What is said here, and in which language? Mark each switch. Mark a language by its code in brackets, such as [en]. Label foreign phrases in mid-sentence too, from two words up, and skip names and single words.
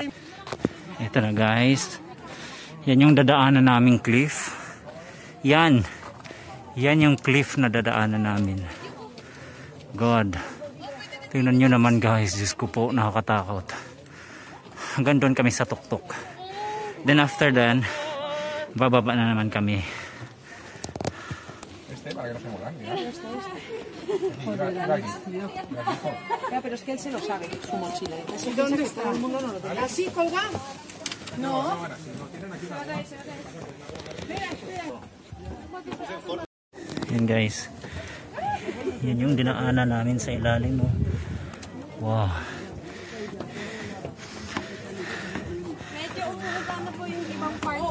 [tl] Ito na guys. Yan yung dadaanan naming cliff. Yan. Yan yung cliff na dadaanan namin. God. Tingnan nyo naman guys. Diyos ko po, nakakatakot. Hanggang doon kami sa tuktok. [en] Then after that, [tl] bababa na naman kami. [es] Ya, pero es que él se lo sabe, su mochila. Entonces, ¿dónde piensa que está? todo el mundo no lo tiene. ¿Así colgado? No. [tl] Yan guys. Yan yung dinaanan namin sa ilalim mo. Wow. Medyo umuuga na po yung ibang parts.